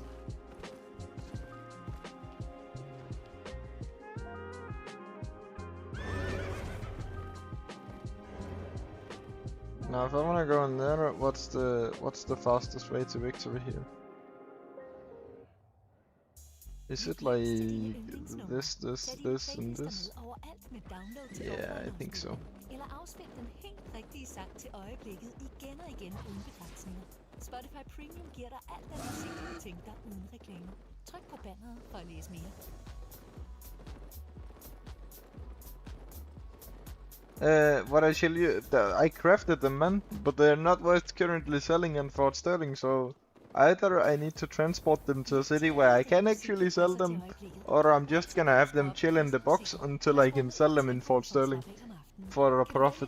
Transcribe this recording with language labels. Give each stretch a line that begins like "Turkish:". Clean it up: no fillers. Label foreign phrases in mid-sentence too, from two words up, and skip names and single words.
English: Now if I wanna go in there, what's the fastest way to victory here? Is it like this, and this? Yeah, I think so.
Danish: Eller afspil den helt rigtige sang til øjeblikket igen og igen uden begrænsninger. Spotify Premium giver dig alt den musik, du tænker dig uden reklamer. Tryk på banneret for at læse mere.
English: What I shall you? I crafted them, man, but they're not worth currently selling in Fort Sterling, so Either I need to transport them to a city where I can actually sell them, or I'm just gonna have them chill in the box until I can sell them in 4 sterling for a profit.